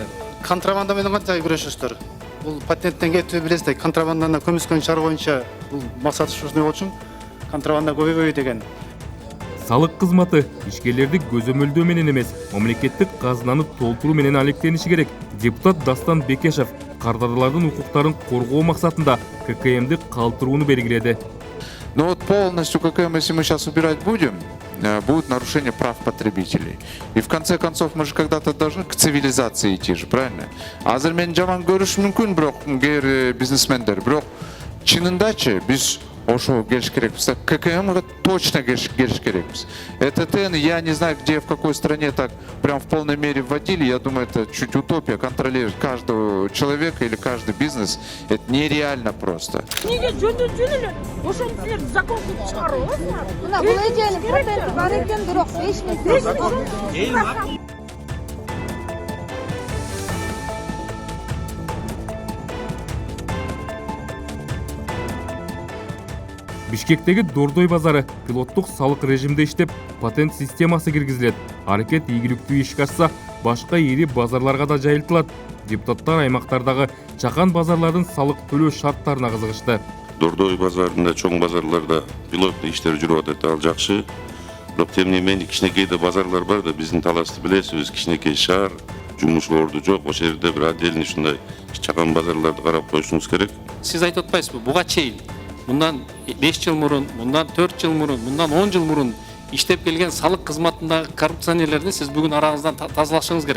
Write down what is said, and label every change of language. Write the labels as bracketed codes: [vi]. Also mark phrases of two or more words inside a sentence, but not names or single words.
[ky] Контрабанда менен кантип күрөшөсүздөр? Бул патенттен кетүү билесиз, контрабанданы көмүскөн шаар боюнча бул максат ушундай болчу. Контрабанда көбөйбөй деген. Салык кызматы ишкерлерди көзөмөлдөө менен эмес, мамлекеттик казынаны толтуруу менен алектениши керек. Депутат Дастан Бекешев кардарлардын укуктарын коргоо максатында ККМди калтырууну белгиледи. [ru] Но вот полностью ККМ, если мы сейчас убирать будем, будет нарушение прав потребителей. И в конце концов мы же когда-то должны к цивилизации идти же, правильно? [ky] Азыр мен жаман көрүш мүмкүн, бирок бизнесмендер, бирок чынындачы биз ошо келиш керекпиз. ККМга точно келиш керекпиз. [ru] ЭТТН, я не знаю, где, в какой стране так прям в полной мере вводили. Я думаю, это чуть утопия. Контролировать каждого человека или каждый бизнес, это нереально просто. [ky] Неге жөнөтүлү ошол силер закон кылып чыгарабыздар. Мына бул эженин патенти бар экен, бирок эч нерсе. Бишкектеги Дордой базары пилоттук салык режимде иштеп, патент системасы киргизилет. Аракет ийгиликтүү ишке ашса, башка ири базарларга да жайылтылат. Депутаттар аймактардагы чакан базарлардын салык төлөө шарттарына кызыгышты. Дордой базарында, чоң базарларда пилоттуу иштер жүрүп атат, ал жакшы. Бирок [ru] тем не менее [ky] кичинекей да базарлар бар да, биздин таласты билесиз, кичинекей шаар, жумуш орду жок, ошол жерде бир отдельный ушундай чакан базарларды карап коюшуңуз керек. Сиз айтып атпайсызбы, буга чейин мындан 5 жыл мурун, мындан 4 жыл мурун, мындан 10 жыл мурун иштеп келген салык кызматындагы коррупционерлерди сиз бүгүн араңыздан тазалашыңыз керек.